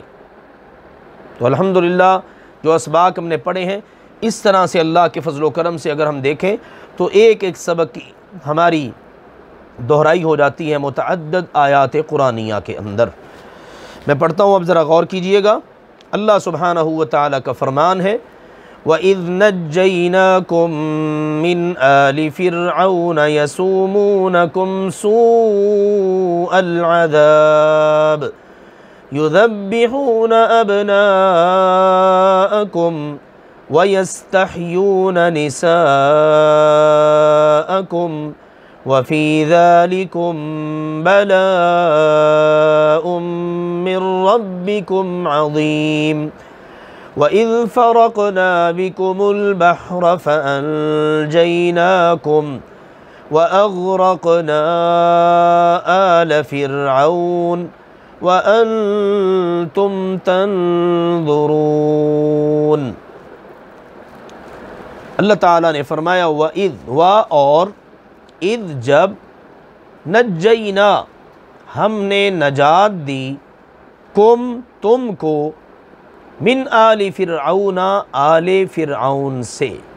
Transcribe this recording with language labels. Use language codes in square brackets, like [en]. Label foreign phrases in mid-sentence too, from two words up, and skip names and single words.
[ur] تو الحمدللہ جو اسباق ہم نے پڑھے ہیں، اس طرح سے اللہ کے فضل و کرم سے اگر ہم دیکھیں تو ایک ایک سبق کی ہماری دہرائی ہو جاتی ہے متعدد آیات قرآنیہ کے اندر. میں پڑھتا ہوں، اب ذرا غور کیجیے گا. اللہ سبحانہ و تعالیٰ کا فرمان ہے, [ar] وإذ نجيناكم من آل فرعون يسومونكم سوء العذاب يذبحون أبناءكم ويستحيون نساءكم وفي ذلكم بلاء من ربكم عظيم وإذ فرقنا بكم البحر فأنجيناكم وأغرقنا آل فرعون وأنتم تنظرون. [ur] اللہ تعالیٰ نے فرمایا وإذ، و اور، إذ جب، نجینا ہم نے نجات دی، کم تم کو, [ar] من آل فرعون [ur] آل فرعون سے,